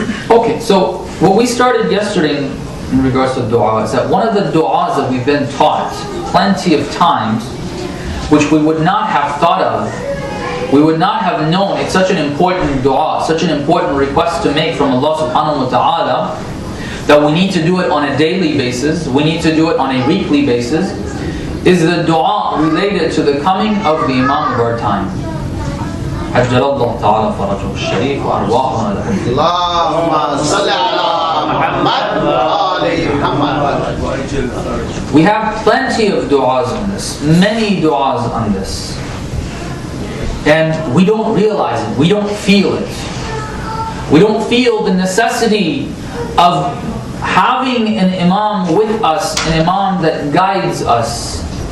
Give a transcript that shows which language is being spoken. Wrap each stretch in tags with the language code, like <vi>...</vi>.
<en>Okay, so what we started yesterday in regards to dua is that one of the du'as that we've been taught plenty of times, which we would not have thought of, we would not have known it's such an important dua, such an important request to make from Allah subhanahu wa ta'ala, that we need to do it on a daily basis, we need to do it on a weekly basis, is the dua related to the coming of the Imam of our time.</en> <ar>عجل الله تعالى فرجه الشريف وأرواحنا له. اللهم صل على محمد وآل محمد.</ar> <en>We have plenty of du'as on this, many du'as on this. And we don't realize it, we don't feel it. We don't feel the necessity of having an imam with us, an imam that guides us.</en>